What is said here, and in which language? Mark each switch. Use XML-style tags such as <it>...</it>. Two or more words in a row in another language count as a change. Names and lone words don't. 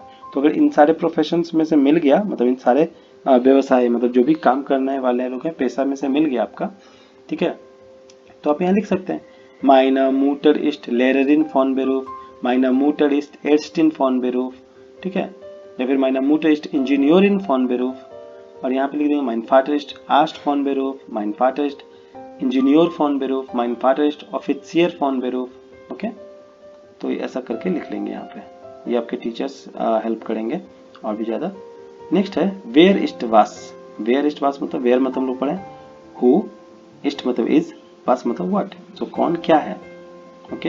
<hi>तो अगर इन सारे प्रोफेशंस में से मिल गया, मतलब इन सारे व्यवसाय, मतलब जो भी काम करने वाले लोग हैं, पेशा में से मिल गया आपका, ठीक है, तो आप यहाँ लिख सकते हैं</hi> <de>Meine Mutter ist Lehrerin von Beruf, meine Mutter ist Ärztin von Beruf,</de> <hi>ठीक है, या फिर</hi> <de>Meine Mutter ist Ingenieurin von Beruf,</de> <hi>और यहाँ पे लिख देंगे</hi> <de>mein Vater ist Arzt von Beruf, mein Vater ist Ingenieur von Beruf, mein Vater ist Offizier von Beruf,</de> <hi>ओके। तो ऐसा करके लिख लेंगे यहाँ पे, ये आपके टीचर्स हेल्प करेंगे और भी ज़्यादा। नेक्स्ट है</hi> <de>wer ist was, wer ist was</de> <hi>मतलब वेयर मतलब हम लोग पढ़े, हु, इस्ट मतलब इज, वास मतलब व्हाट, तो कौन क्या है, ओके।</hi>